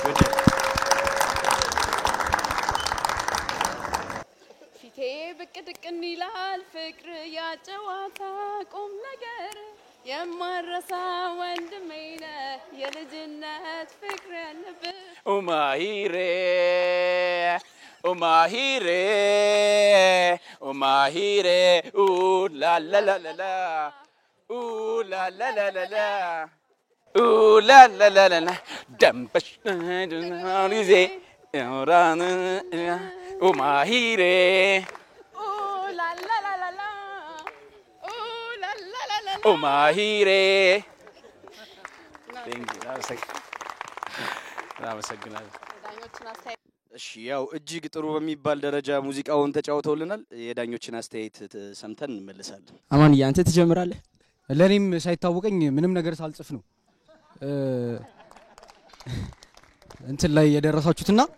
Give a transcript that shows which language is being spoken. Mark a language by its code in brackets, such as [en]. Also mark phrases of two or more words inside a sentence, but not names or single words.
[am] ፊቴ ብቅ ድቅን ይላል ፍቅር ያጨዋታ ቁም ነገር የማረሳ ወንድሜ ነህ የልጅነት ፍቅር ያለብህ Umahire, ooh la la la la la, ooh la la la la la, ooh la la la la la, dambash dize, Umahire, ooh la la la la la, ooh la la la la, Umahire. [en] Thank you. That was a good night. [am] እሺ ያው እጅግ ጥሩ በሚባል ደረጃ ሙዚቃውን ተጫውተውልናል። የዳኞችን አስተያየት ሰምተን እንመለሳለን። አማን ያንተ ትጀምራለህ። ለኔም ሳይታወቀኝ ምንም ነገር ሳልጽፍ ነው እንትን ላይ የደረሳችሁትና